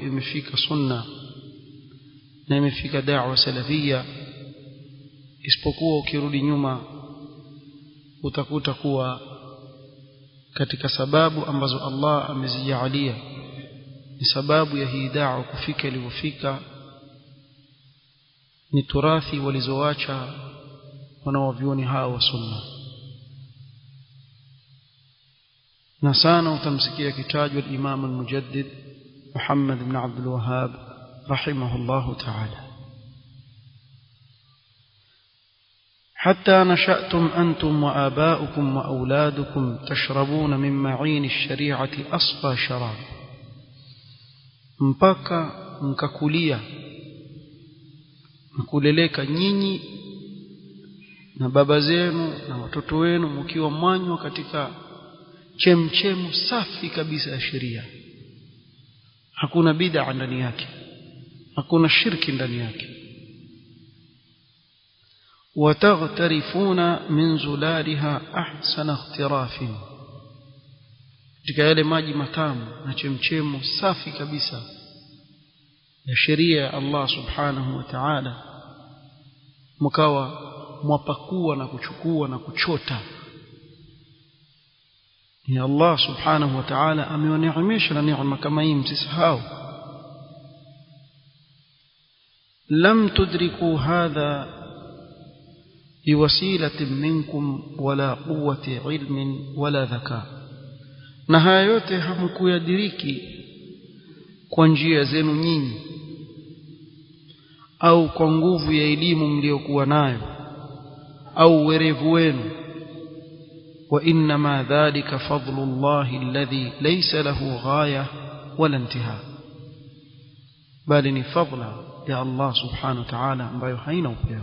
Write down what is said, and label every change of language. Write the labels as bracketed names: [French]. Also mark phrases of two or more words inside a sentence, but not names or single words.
[Swahili] imefika sunna na imefika da'wa salafia, isipokuwa ukirudi nyuma utakuta kuwa katika sababu ambazo Allah amezijalia ni sababu ya hii da'wa kufika iliyofika ni turathi walizoacha wanaovioni hao wa sunna. Na sana utamsikia kitajwa Imam al-Mujaddid Muhammad ibn Abdul Wahhab [Arabic] رحمه الله تعالى. حتى نشأتم أنتم وآباؤكم وأولادكم تشربون من معين الشريعة أصفى شراب [Swahili] mpaka mkakulia mkuleleka nyinyi na baba zenu na watoto wenu mkiwa mwanywa katika chemchemu safi kabisa ya sheria. Hakuna bid'a ndani yake, hakuna shirki ndani yake. [Arabic] وتغترفون من زلالها أحسن اغتراف, [Swahili] katika yale maji matamu na chemchemu safi kabisa ya sheria ya Allah [Arabic] سبحانه وتعالى, [Swahili] mkawa mwapakua na kuchukua na kuchota. Ni Allah [Arabic] سبحانه وتعالى [Swahili] amewaneemesha na neema kama hii, msisahau. [Arabic] لم تدركوا هذا بوسيلة منكم ولا قوة علم ولا ذكاء, [Swahili] na haya yote hamkuyadiriki kwa njia zenu nyinyi au kwa nguvu ya elimu mliokuwa nayo au werevu wenu. [Arabic] وإنما ذلك فضل الله الذي ليس له غاية ولا انتهاء, [Swahili] bali ni fadla ya Allah [Arabic] سبحانه وتعالى [Swahili] ambayo haina upeo.